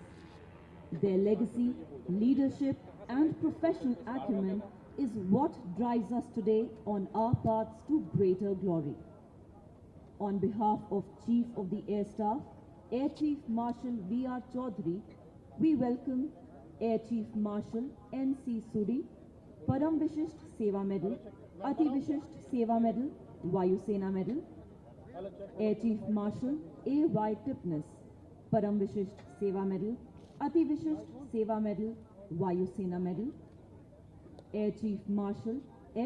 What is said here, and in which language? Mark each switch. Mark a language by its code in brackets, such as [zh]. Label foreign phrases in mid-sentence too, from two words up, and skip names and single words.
[en] Their legacy, leadership, and professional acumen is what drives us today on our paths to greater glory. On behalf of Chief of the Air Staff, Air Chief Marshal V.R. Chaudhary, we welcome Air Chief Marshal N.C. Suri, Param Vishisht Seva Medal, Ati Vishisht Seva Medal, Vayu Sena Medal, Air Chief Marshal A.Y. Tipnis, Param Vishisht Seva Medal, Ati Vishisht Seva Medal, Vayu Sena Medal, Air Chief Marshal S.